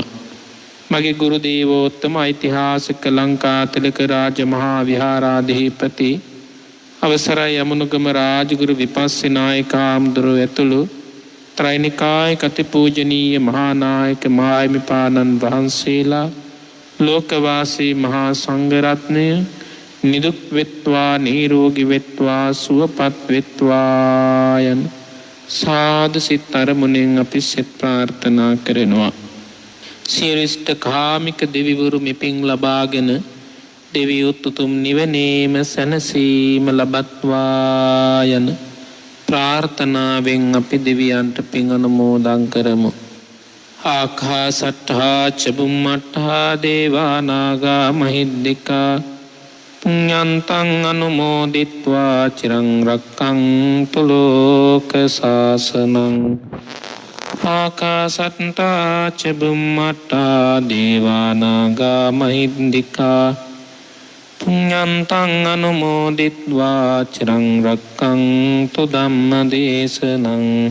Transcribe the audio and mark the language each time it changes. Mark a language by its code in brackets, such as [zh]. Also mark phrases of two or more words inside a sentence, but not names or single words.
[si] මගේ ගුරු දේවෝත්තම ඓතිහාසික ලංකාතිලක රාජ මහා විහාරාධිපති අවසරයි යමුනුගම රාජගුරු විපස්සී නායක හාමුදුරුවෝ ඇතුළු ත්‍රිනිකාය කතිපූජනීය මහා නායක මාහිමිපාණන් වහන්සේලා ලෝකවාසී මහා සංඝරත්නය නිදුක් වෙත්වා නිරෝගී වෙත්වා සුවපත් වෙත්වා යන සාදු සිත අරමුණෙන් අපි සිත ප්‍රාර්ථනා කරනවා. සියරිෂ්ඨ කාමික දෙවිවරු මෙපින් ලබාගෙන දෙවියොත් උතුම් නිවනේම සැනසීම ලබත්වා යන ප්‍රාර්ථනාවෙන් අපි දෙවියන්ට පින් අනුමෝදන් කරමු. [pi] ආකාසට්ඨා චුම්මට්ඨා දේවා නාග මහිද්దికා පුඤ්ඤන්තං අනුමෝදිත්වා චිරං රක්ඛන්තු ලෝක සාසනං. ආකාසට්ඨා චුම්මට්ඨා දේවා නාග මහිද්దికා පුඤ්ඤන්තං අනුමෝදිත්වා චිරං රක්ඛන්තු ධම්මදේශනං